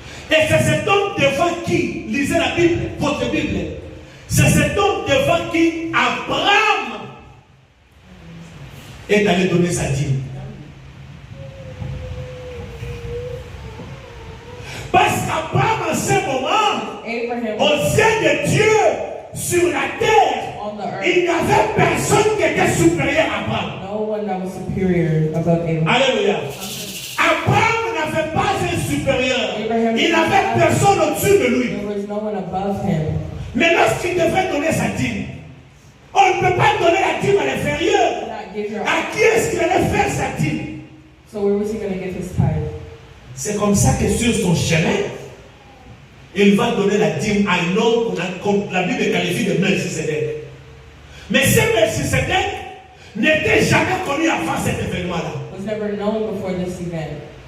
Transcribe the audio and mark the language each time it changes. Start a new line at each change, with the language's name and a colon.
French: Et c'est cet homme devant qui, lisez la Bible, votre Bible, c'est cet homme devant qui Abraham est allé donner sa dîme. Parce qu'Abraham, en ce moment,
English: Abraham
French: aux yeux de Dieu, sur la terre,
English: on the earth,
French: il n'y avait personne qui était supérieur à Abraham.
English: no one that was superior above Abraham.
French: Alléluia. Abraham n'avait pas un supérieur.
English: Abraham
French: Il n'avait personne au-dessus de lui.
English: There was no one above him.
French: Mais lorsqu'il devait donner sa dîme, on ne peut pas donner la dîme à l'inférieur.
English: Not give your
French: À qui est-ce qu'il allait faire sa dîme?
English: So where was he going to get his tithe?
French: C'est comme ça que sur son chemin, il va donner la dîme à un homme qu'on la Bible qualifie de Melchisedec. Mais ce Melchisedec n'était jamais connu avant cet événement-là.
English: Was never known before this event.